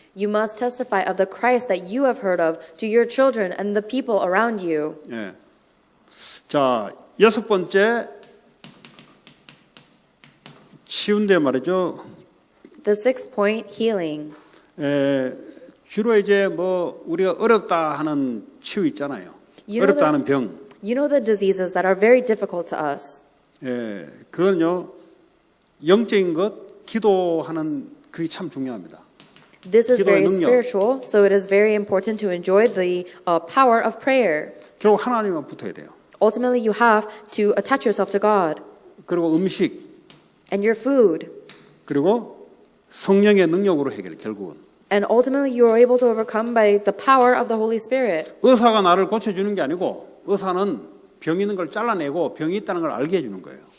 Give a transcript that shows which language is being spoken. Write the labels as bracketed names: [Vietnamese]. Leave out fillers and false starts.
[English] You must testify of the Christ that you have heard of to your children and the people around you. [Korean] 예. 자, 여섯 번째 치유인데 말이죠. [English] The sixth point, healing. [Korean] 주로 이제 뭐 우리가 어렵다 하는 치유 있잖아요. [English] You know [Korean] 어렵다 [English] the- [Korean] 하는 병. [English] You know the diseases that are very difficult to us. [Korean] 그건요 영적인 것, 기도하는 그게 참 중요합니다. [English] This is [Korean] 기도의 [English] very [Korean] 능력. [English] spiritual, so it is very important to enjoy the power of prayer. [Korean] 결국 하나님만 붙어야 돼요. [English] Ultimately, you have to attach yourself to God [Korean] 그리고 음식, [English] and your food. [Korean] 그리고 성령의 능력으로 해결. 결국은 [English] And ultimately, you are able to overcome by the power of the Holy Spirit. [Korean] 의사가 나를 고쳐주는 게 아니고 의사는 병 있는 걸 잘라내고 병이 있다는 걸 알게 해주는 거예요.